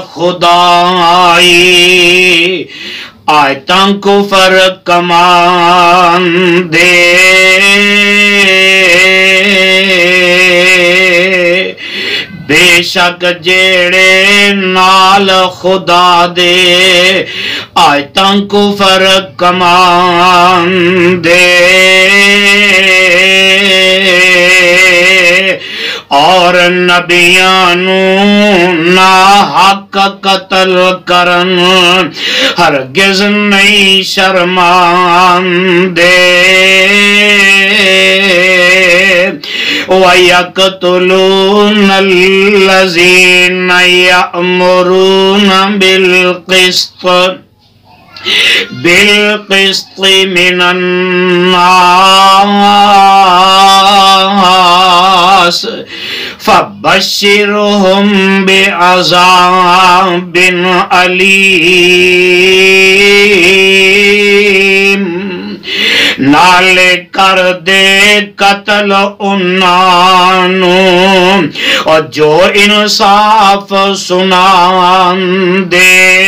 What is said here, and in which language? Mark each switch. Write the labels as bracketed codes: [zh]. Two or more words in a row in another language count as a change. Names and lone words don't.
[pa] خدائی آیتاں کفر کمان دے، بے شک جیڑے نال خدا دے آیتاں کفر کمان دے، اور نبیانو نا حق قتل کرن ہرگز نہیں شرمان دے، [ar] وَيَقْتُلُونَ الَّذِينَ يَأْمُرُونَ بالقسط من الناس، فبشرهم بعذاب علیم۔ [pa] نالے کر دے قتل انہوں اور جو انصاف سنان دے،